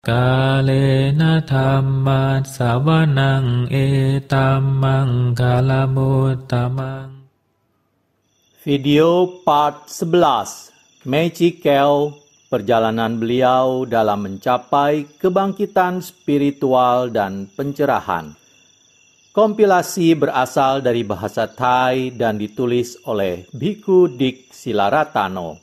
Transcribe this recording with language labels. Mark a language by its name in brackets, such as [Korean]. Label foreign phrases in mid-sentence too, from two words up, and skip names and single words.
[Pali] กาเลนะธัมมัสสวนังเอตัมมังคาลมุตตมัง [Indonesian] Video part 11 Magic Kel, perjalanan beliau dalam mencapai kebangkitan spiritual dan pencerahan. Kompilasi berasal dari bahasa Thai dan ditulis oleh Bhikkhu Dik Silaratano.